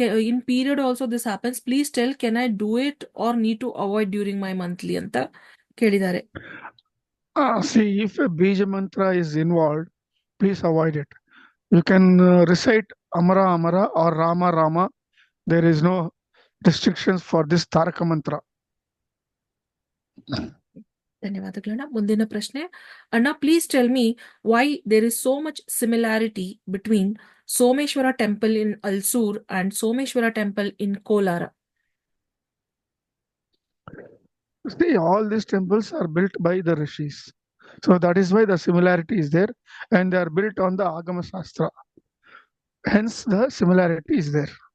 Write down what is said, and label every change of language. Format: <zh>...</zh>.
<en>In period also this happens. Please tell can I do it or need to avoid during my monthly</en> <kn>ಅಂತ ಕೇಳಿದ್ದಾರೆ.</kn> <en>See, if a Bija mantra is involved, please avoid it. You can recite Amara Amara or Rama Rama. There is no restrictions for this Taraka mantra.</en> <kn>ಧನ್ಯವಾದಗಳಣ್ಣ. ಮುಂದಿನ ಪ್ರಶ್ನೆ ಅಣ್ಣ,</kn> <en>Please tell me why there is so much similarity between Someshwara temple in Ulsoor and Someshwara temple in Kolar. See, all these temples are built by the rishis. So that is why the similarity is there, and they are built on the Agama Shastra. Hence, the similarity is there.</en>